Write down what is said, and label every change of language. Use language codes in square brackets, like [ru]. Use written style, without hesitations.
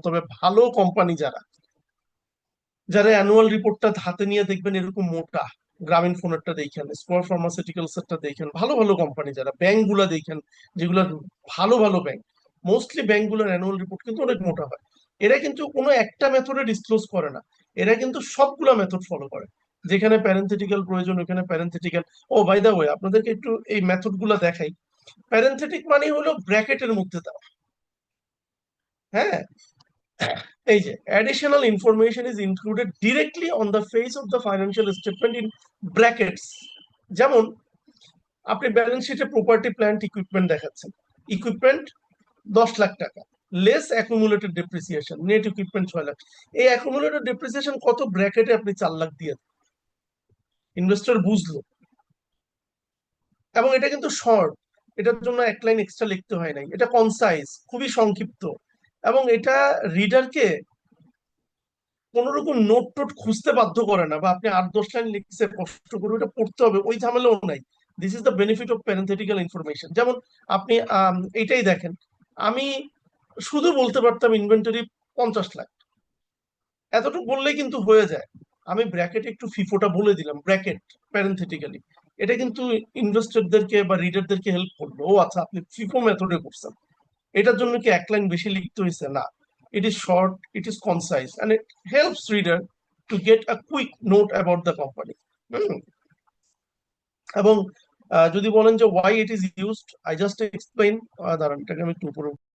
[bn] তবে ভালো কোম্পানি যারা, যারা অ্যানুয়াল রিপোর্টটা হাতে নিয়ে দেখবেন এরকম মোটা, গ্রামীণ ফোনেরটা দেখেন, স্কোয়ার ফার্মাসিউটিক্যালস এরটা দেখেন, ভালো ভালো কোম্পানি যারা, ব্যাংক গুলা দেখেন, যেগুলো ভালো ভালো ব্যাংক, মোস্টলি ব্যাংক গুলোর অ্যানুয়াল রিপোর্ট কিন্তু অনেক মোটা হয়। এরা কিন্তু কোনো একটা মেথডে ডিসক্লোজ করে না, এরা কিন্তু সবগুলা মেথড ফলো করে, যেখানে প্যারেন্থেটিক্যাল প্রয়োজন ওখানে প্যারেন্থেটিক্যাল। [en] ও by the way, [bn] আপনাদেরকে একটু এই মেথড গুলা দেখাই। প্যারেন্থেটিক মানে হলো ব্র্যাকেটের মধ্যে দেওয়া। [en] হ্যাঁ, এই যে additional information is included directly on the face of the financial statement in brackets। [bn] যেমন আপনি ব্যালেন্স শিটে প্রপার্টি প্ল্যান্ট ইকুইপমেন্ট দেখাচ্ছেন, ইকুইপমেন্ট 10 লাখ টাকা, less accumulated depreciation, net equipment 6 lakh. এই অ্যাকুমুলেটেড ডেপ্রিসিয়েশন কত? ব্র্যাকেটে আপনি 4 লাখ দিয়ে, ইনভেস্টর বুঝলো। এবং এটা কিন্তু শর্ট, এটার জন্য এক লাইন এক্সট্রা লিখতে হয় নাই, এটা কনসাইজ, খুবই সংক্ষিপ্ত, এবং এটা রিডারকে কোন রকম নোট টোট খুঁজতে বাধ্য করে না, বা আপনি 8-10 লাইন লিখছে কষ্ট করে ওটা পড়তে হবে ওই ঝামেলাও নাই। [en] This is the benefit of parenthetical information. [bn] যেমন আপনি এইটাই দেখেন, আমি শুধু বলতে পারতাম ইনভেন্টরি 50 লাখ, এতটুকু বললেই কিন্তু হয়ে যায়। আমি ব্র্যাকেটে একটু ফিফোটা বলে দিলাম, ব্র্যাকেট প্যারেন্থেটিক্যালি, এটা কিন্তু ইনভেস্টরদেরকে বা রিডারদেরকে হেল্প করলো। ও আচ্ছা, আপনি ফিফো মেথডে করছেন, এটার জন্য কি এক লাইন বেশি লিখতে হয়েছে? [en] না, it is short, it is concise, and it helps reader to get a quick note about the company। [bn] এবং যদি বলেন যে [en] why it is used, I just explain, [bn] দাঁড়ান এটাকে আমি একটু উপরে